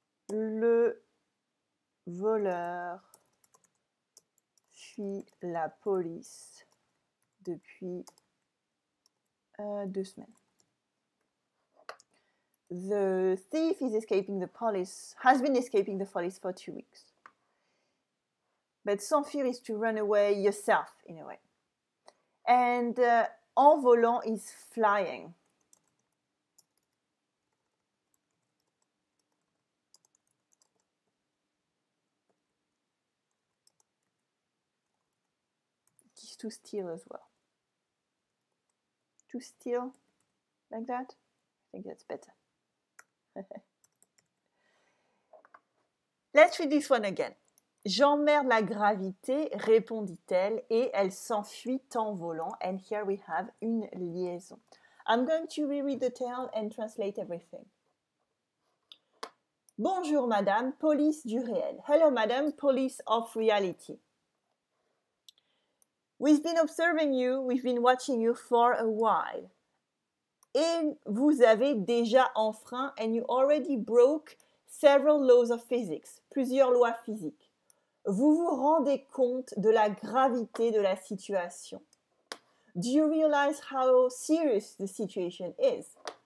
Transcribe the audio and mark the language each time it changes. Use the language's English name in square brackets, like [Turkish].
[French] Le voleur fuit la police depuis 2 semaines. [English] The thief is escaping the police, has been escaping the police for 2 weeks. But s'enfuir is to run away yourself, in a way. And en volant is flying. It is to steal as well. To steal, like that? I think that's better. Let's read this one again. [French] J'emmerde la gravité, répondit-elle, et elle s'enfuit en volant. [English] And here we have une liaison. I'm going to reread the tale and translate everything. [French] Bonjour madame, police du réel. [English] Hello madame, police of reality. We've been observing you, we've been watching you for a while. [French] Et vous avez déjà enfreint, [English] and you already broke several laws of physics, [French] plusieurs lois physiques. Vous vous rendez compte de la gravité de la situation. [English] Do you realize how serious the situation is?